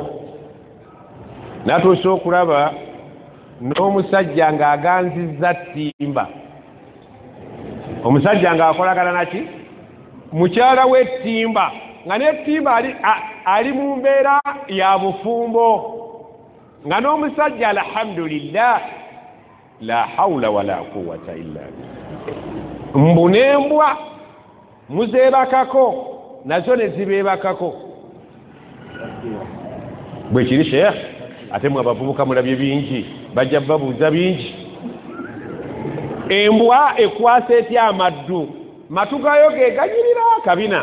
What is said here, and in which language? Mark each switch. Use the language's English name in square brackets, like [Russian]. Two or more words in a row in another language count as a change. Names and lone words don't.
[Ganda] Natuuse okulaba n'omusajja ng'aganzizza ttimba, omusajja ng'akolagana naki mukyala w'ettimba, nga n'ettimba ali mu mbeera ya bufumbo, nga n'omusajja [Arabic] الحمد لله لا حول ولا قوة إلا بالله. [Ganda] Mbu n'embwa muzeebakako nazo ne zibeebakako. Bwe kiri Sheikh, ate mwe abavubuka mulabye bingi, bajja babuuza bingi. Embwa ekwasa etya amaddu, matu gayo ge ganyirira akabina.